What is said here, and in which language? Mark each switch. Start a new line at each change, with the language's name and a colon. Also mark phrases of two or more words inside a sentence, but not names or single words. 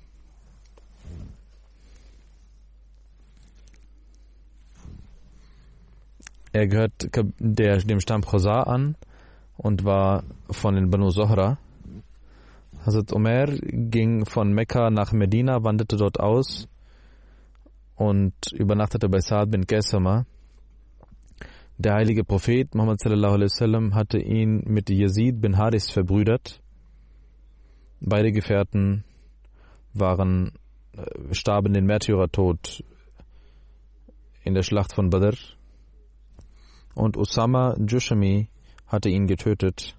German: Er gehört dem Stamm Khuzā an und war von den Banu Zohra. Hazrat Umair ging von Mekka nach Medina, wanderte dort aus und übernachtete bei Sa'd bin Qaisama. Der heilige Prophet Muhammad
Arabic: صلى الله عليه وسلم
German: hatte ihn mit Yazid bin Haris verbrüdert. Beide Gefährten starben den Märtyrertod in der Schlacht von Badr. Und Usama Jushami hatte ihn getötet.